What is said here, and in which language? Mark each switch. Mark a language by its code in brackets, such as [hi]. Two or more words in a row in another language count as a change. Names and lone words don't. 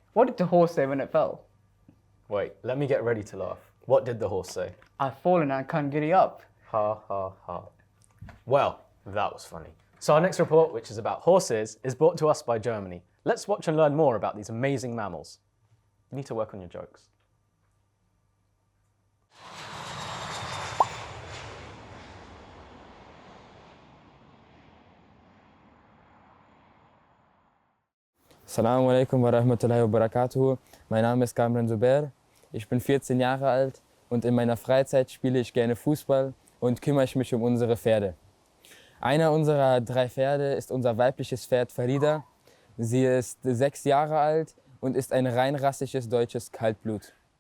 [en] What did the horse say when it fell? Wait, let me get ready to laugh. What did the horse say? I've fallen and I can't get it up. Ha ha ha. Well, that was funny. So our next report, which is about horses, is brought to us by Germany. Let's watch and learn more about these amazing mammals. You need to work on your jokes. [ar] السلام عليكم ورحمة الله وبركاته. [de] Mein Name ist Kamran. Ich bin 14 Jahre alt und in meiner Freizeit spiele ich gerne Fußball und kümmere ich mich um unsere Pferde. Einer unserer 3 Pferde ist unser weibliches Pferd Farida. Sie ist 6 Jahre alt und ist ein reinrassiges deutsches Kaltblut.